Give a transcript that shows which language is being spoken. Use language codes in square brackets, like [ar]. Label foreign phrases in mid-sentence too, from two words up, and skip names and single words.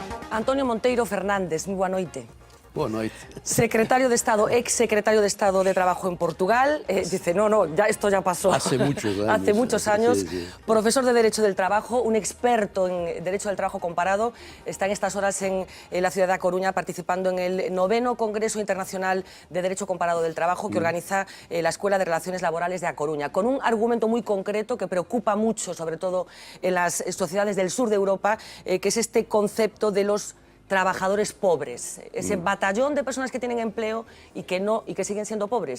[gl] Antonio Monteiro Fernández, moi boa noite. Boa noite. [es] Secretario de Estado, ex secretario de Estado de Trabajo en Portugal. Dice, no, ya esto ya pasó. Hace muchos años. Hace muchos años. Sí, sí. Profesor de Derecho del Trabajo, un experto en Derecho del Trabajo comparado. Está en estas horas en la ciudad de A Coruña participando en el 9º Congreso Internacional de Derecho Comparado del Trabajo que organiza la Escuela de Relaciones Laborales de A Coruña, con un argumento muy concreto que preocupa mucho, sobre todo en las sociedades del sur de Europa, que es este concepto de los trabajadores pobres, ese batallón de personas que tienen empleo y que siguen siendo pobres.